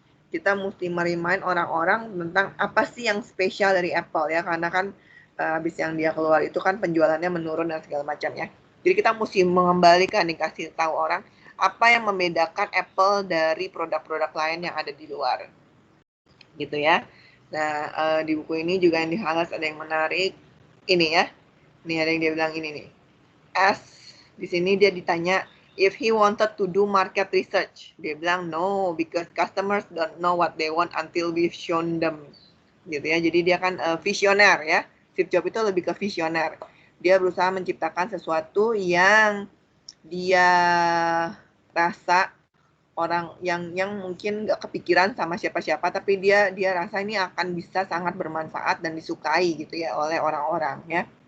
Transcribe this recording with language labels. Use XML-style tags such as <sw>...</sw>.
<id>Kita mesti remind orang-orang tentang apa sih yang spesial dari Apple ya, karena kan habis yang dia keluar itu kan penjualannya menurun dan segala macam ya. Jadi kita mesti mengembalikan, dikasih tahu orang apa yang membedakan Apple dari produk-produk lain yang ada di luar, gitu ya. Nah, di buku ini juga yang di-highlight ada yang menarik, ini ya. Ini ada yang dia bilang ini nih. Di sini dia ditanya</id> <en>if he wanted to do market research.</en> <id>Dia bilang</id> <en>no, because customers don't know what they want until we've shown them.</en> <id>Gitu ya. Jadi dia kan visioner ya. Steve Jobs itu lebih ke visioner. Dia berusaha menciptakan sesuatu yang dia rasa orang yang mungkin nggak kepikiran sama siapa-siapa, tapi dia rasa ini akan bisa sangat bermanfaat dan disukai gitu ya oleh orang-orang ya.</id>